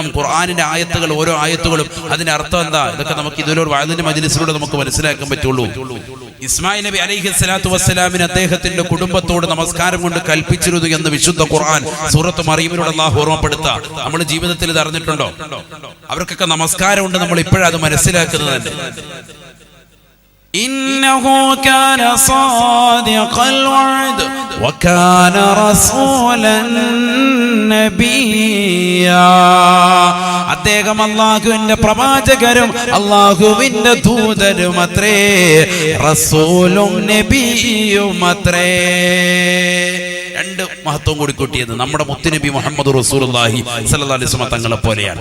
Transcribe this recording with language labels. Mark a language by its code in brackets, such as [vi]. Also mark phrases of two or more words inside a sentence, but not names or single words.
[ml] ഖുർആനിന്റെ ആയത്തുകൾ, ഓരോ ആയത്തുകളും അതിന്റെ അർത്ഥം എന്താ, ഇതൊക്കെ നമുക്ക് ഇതിലൊരു വഅദിന്റെ മജ്ലിസിലൂടെ നമുക്ക് മനസ്സിലാക്കാൻ പറ്റുള്ളൂ. ഇസ്മായിൽ നബി [ar] عليه الصلاة والسلام [ml] അദ്ദേഹത്തിന്റെ കുടുംബത്തോട് നമസ്കാരം കൊണ്ട് കൽപ്പിച്ചിരുന്നു എന്ന് വിശുദ്ധ ഖുർആൻ സൂറത്ത് മറിയമിലൂടെ അള്ളാഹു ഓർമ്മപ്പെടുത്താ. നമ്മുടെ ജീവിതത്തിൽ ഇത് അറിഞ്ഞിട്ടുണ്ടോ? അവർക്കൊക്കെ നമസ്കാരം ഉണ്ട്, നമ്മൾ ഇപ്പോഴത് മനസ്സിലാക്കുന്നത്. [ar] إنه كان صادق الوعد وكان رسولا نبيا. [ml] അദ്ദേഹം അല്ലാഹുവിന്റെ പ്രവാചകരും അല്ലാഹുവിന്റെ ദൂതരും അത്രേ, റസൂലും നബിയും അത്രേ. രണ്ട് മഹത്വം കൂടി കൂട്ടിയത് നമ്മുടെ മുത്തുനബി മുഹമ്മദ് [ar] رسول الله صلى الله عليه وسلم [ml] തങ്ങളെ പോലെയാണ്.